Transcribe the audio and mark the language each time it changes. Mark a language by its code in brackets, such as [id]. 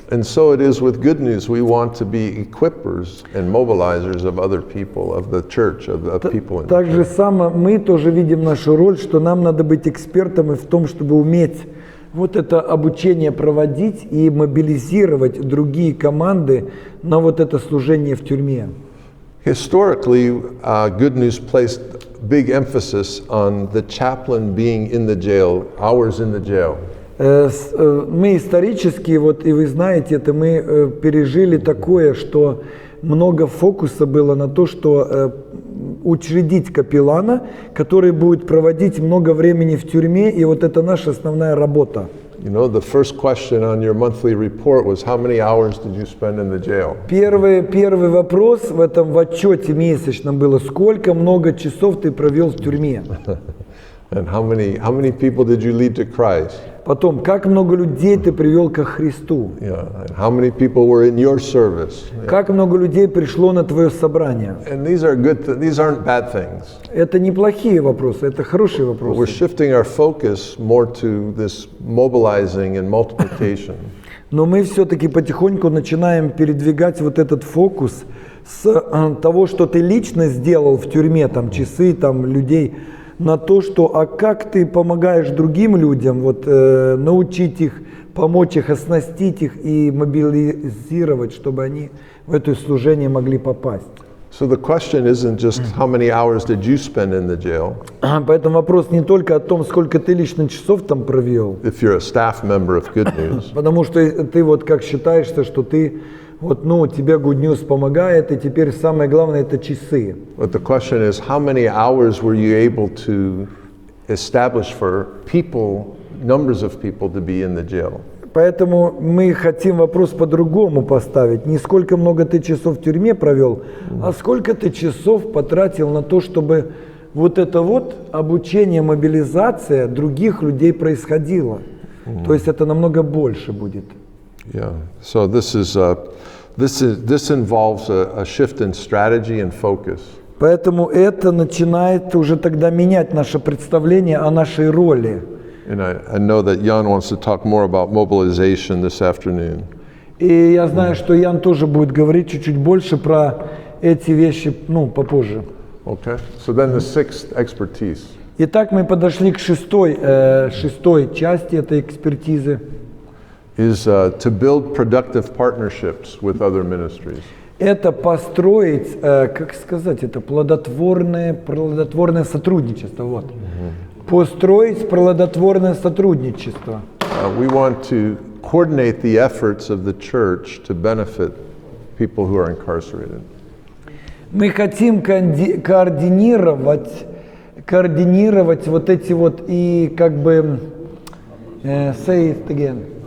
[en] And so it is with good news. We want to be equippers and mobilizers of other people, of the church, of people in the [ru] Так же [en] church. [ru] само мы тоже видим нашу роль, что нам надо быть экспертами в том, чтобы уметь вот это обучение проводить и мобилизировать другие команды на вот это служение в тюрьме. [en] Historically, Good News placed big emphasis on the chaplain being in the jail, hours in the jail. [ru] Мы исторически, вот и вы знаете это, мы пережили такое, что много фокуса было на то, что учредить капеллана, который будет проводить много времени в тюрьме, и вот это наша основная работа. [en] You know, the first question on your monthly report was, how many hours did you spend in the jail? [ru] Первый вопрос в этом отчете месячном было, сколько много часов ты провел в тюрьме. [en] And how many people did you lead to Christ? [ru] Потом, как много людей ты привел ко Христу? [en] Yeah. And how many people were in your service? [ru] Как много людей пришло на твое собрание? [en] And these aren't bad things. [ru] Это неплохие вопросы, это хорошие [en] But we're [ru] вопросы. [en] shifting our focus more to this mobilizing and multiplication. [ru] Но мы все-таки потихоньку начинаем передвигать вот этот фокус с того, что ты лично сделал в тюрьме, там часы, там людей, на то, что, а как ты помогаешь другим людям, вот научить их, помочь их, оснастить их и мобилизировать, чтобы они в это служение могли попасть. [en] So the question isn't just how many hours did you spend in the jail, [ru] Поэтому вопрос не только о том, сколько ты лично часов там провел, [en] if you're a staff member of Good News, [ru] потому что ты вот как считаешься, что ты вот, тебе Good News помогает, и теперь самое главное это часы. [en] but the question is how many hours were you able to establish for people, numbers of people to be in the jail? [ru] Поэтому мы хотим вопрос по-другому поставить. Не сколько много ты часов в тюрьме провел, а сколько ты часов потратил на то, чтобы вот это вот обучение, мобилизация других людей происходило. То есть это намного больше будет. [en] Yeah. So this involves a shift in strategy and focus. [ru] Поэтому это начинает уже тогда менять наше представление о нашей роли. [en] And I know that Jan wants to talk more about mobilization this afternoon. [ru] И я знаю, что Ян тоже будет говорить чуть-чуть больше про эти вещи, попозже. [en] Okay. So then the sixth expertise. [ru] Итак, мы подошли к шестой части этой экспертизы. [en] Is to build productive partnerships with other ministries. [ru] Это построить, как сказать, это плодотворное сотрудничество. Вот. Построить плодотворное сотрудничество. [en] We want to coordinate the efforts of the church to benefit people who are incarcerated. [ru] Мы хотим координировать вот эти вот и как бы [en] say it again.